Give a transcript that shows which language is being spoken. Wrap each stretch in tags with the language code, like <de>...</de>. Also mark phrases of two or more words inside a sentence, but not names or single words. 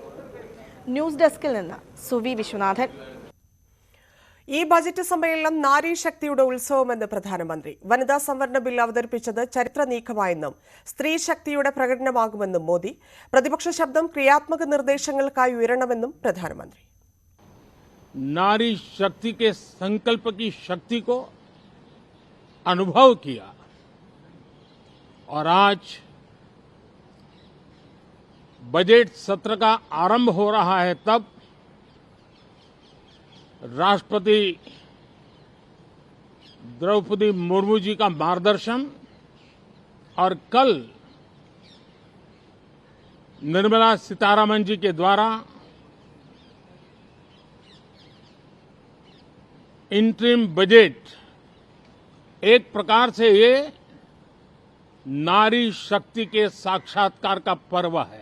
<ml>ന്യൂസ് ഡെസ്കിൽ നിന്ന് സുവി വിശ്വനാഥൻ. ഈ ബജറ്റ് സമ്മേളനം നാരീ ശക്തിയുടെ ഉത്സവമെന്ന് പ്രധാനമന്ത്രി. വനിതാ സംവരണ ബിൽ അവതരിപ്പിച്ചത് ചരിത്ര നീക്കമായെന്നും സ്ത്രീ ശക്തിയുടെ പ്രകടനമാകുമെന്നും മോദി. പ്രതിപക്ഷ ശബ്ദം ക്രിയാത്മക നിർദ്ദേശങ്ങൾക്കായി ഉയരണമെന്നും പ്രധാനമന്ത്രി.</ml> <hi>नारी शक्ति के संकल्प की शक्ति को अनुभव किया और आज बजट सत्र का आरंभ हो रहा है. तब राष्ट्रपति द्रौपदी मुर्मू जी का मार्गदर्शन और कल निर्मला सीतारमण जी के द्वारा</hi> <en>interim budget</en> <hi>एक प्रकार से ये नारी शक्ति के साक्षात्कार का पर्व है.</hi>